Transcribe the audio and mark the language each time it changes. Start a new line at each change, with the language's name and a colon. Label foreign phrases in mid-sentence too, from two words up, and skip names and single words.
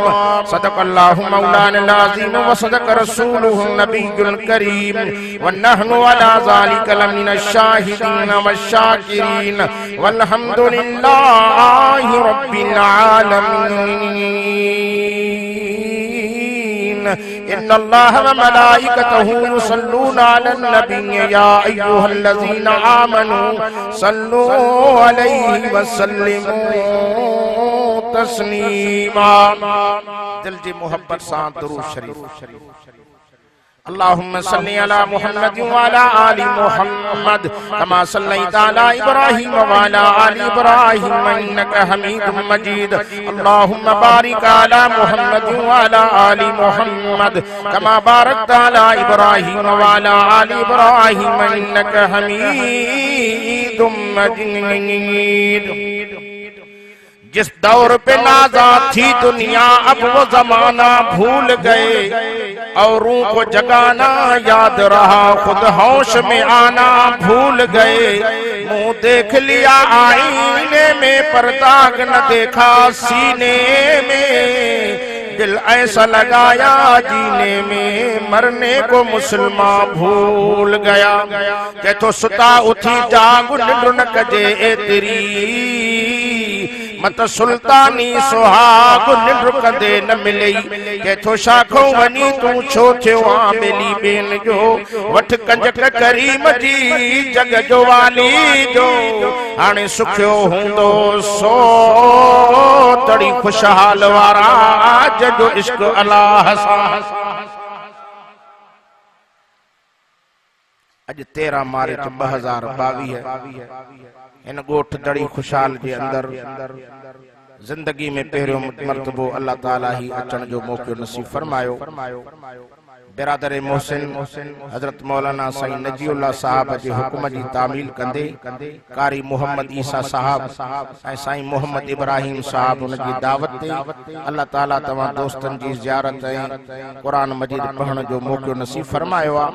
Arabic: صدق الله مولانا العظيم وصدق رسوله النبي الكريم ونحن على ذلك لمن الشاهدين والشاكرين والحمد لله رب العالمين. إن الله وملائكته يصلون على النبي يا أيها الذين آمنوا صلوا عليه وسلموا تسليما.
Sindhi: दिल जी मोहब्बत सां दुरूद शरीफ।
Arabic: اللهم صل على محمد وعلى آل محمد كما صليت على إبراهيم وعلى آل إبراهيم إنك حميد مجيد. اللهم بارك على محمد وعلى آل محمد كما باركت على إبراهيم وعلى آل إبراهيم إنك حميد مجيد.
Urdu: جس دور پہ نازاں تھی دنیا اب وہ زمانہ بھول گئے، اوروں کو جگانا یاد رہا خود ہوش میں آنا بھول گئے. منہ دیکھ لیا آئینے میں پر داغ نہ دیکھا سینے میں، دل ایسا لگایا جینے میں مرنے کو مسلمان بھول گیا.
Sindhi: के तो सुता उठी जाग निंड कजे ए तेरी मत सुल्तानी सुहाग निंड कंदे न मिलई। के तो शाखो वनी तू छो थियो बेली बेन जो वठ कंज करीम जी जग जो वाली जो हाणे सुखियो हूंदो सो तड़ी खुशहाल वारा जजो इश्क अल्लाह सां। अज 13 मार्च 2022 इन गोठ दड़ी खुशहाल के अंदर जिंदगी में पहिरियों मर्तबो अल्लाह ताला ही अचण जो मौको नसीब फरमायो। बिरादर मोहसिन हजरत मौलाना साईं नजीउल्लाह साहब जे हुक्म जी तामील कंदे कारी मोहम्मद ईसा साहब ऐं साईं मोहम्मद इब्राहिम साहब उन जी दावत ते अल्लाह ताला तमाम दोस्तन जी ज़ियारत ऐं कुरान मजीद पढ़ण जो मौको नसीब फरमायो आ।